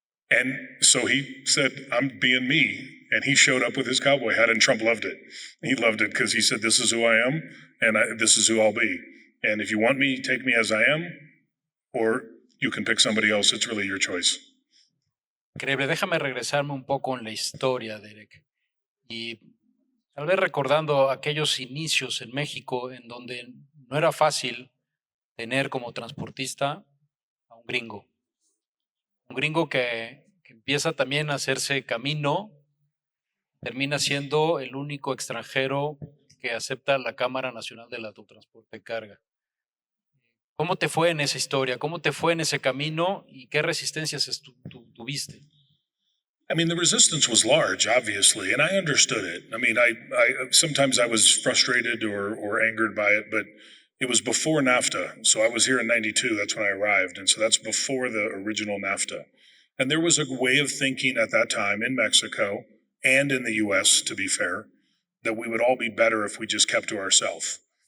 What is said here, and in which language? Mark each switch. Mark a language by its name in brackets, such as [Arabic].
[English] And so he said, I'm being me. And he showed up with his cowboy hat, and Trump loved it. He loved it because he said, this is who I am, and this is who I'll be. And if you want me, take me as I am, or you can pick somebody else. It's really your choice. [Spanish] Increíble. Déjame regresarme un poco en la historia, Derek. Y tal vez recordando aquellos inicios en México en donde no era fácil tener como transportista a un gringo. Un gringo que empieza también a hacerse camino, termina siendo el único extranjero que acepta la Cámara Nacional del Autotransporte de Carga. ¿Cómo te fue en esa historia? ¿Cómo te fue en ese camino? ¿Y qué resistencias tuviste? [English] I mean, the resistance was large, obviously, and I understood it. I mean, I sometimes I was frustrated or angered by it, but it was before NAFTA. So I was here in '92. That's when I arrived, and so that's before the original NAFTA. And there was a way of thinking at that time in Mexico and in the U.S., to be fair, that we would all be better if we just kept to ourselves.